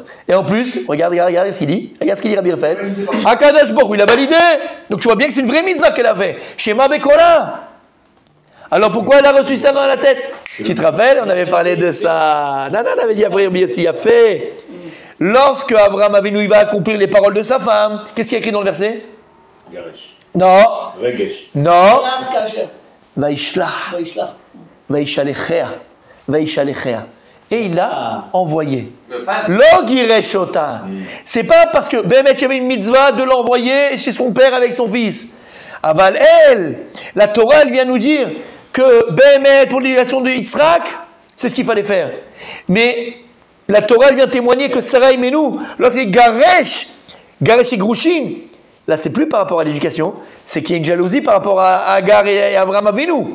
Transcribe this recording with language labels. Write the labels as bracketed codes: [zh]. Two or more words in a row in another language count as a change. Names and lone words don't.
[fr] Et en plus, regarde ce qu'il dit. Regarde ce qu'il dit Rabbi Raphaël. [he] Akadosh Baruch Hu, [fr] il a validé. Donc tu vois bien que c'est une vraie mitzvah qu'elle a fait. [he] Shema Bekola. [fr] Alors pourquoi elle a reçu ça dans la tête? Tu te rappelles, on avait parlé de ça. Non, on avait dit après aussi, il a fait. Lorsque Abraham Avinu il va accomplir les paroles de sa femme, qu'est-ce qu'il y a écrit dans le verset? Garesh. Non. Regesh. Non. [he] Vaishlach. Vaishalechea. Vaishalechea. [fr] Et il l'a envoyé. L'ogireshota. C'est pas parce que Bémet il y avait une mitzvah de l'envoyer chez son père avec son fils. Aval elle, la Torah elle vient nous dire que Bémet pour l'éducation de Yitzhak, c'est ce qu'il fallait faire. Mais la Torah elle vient témoigner que Sarah et nous, lorsqu'il Garesh et Grushin, là c'est plus par rapport à l'éducation, c'est qu'il y a une jalousie par rapport à Agar et Avraham Avinu.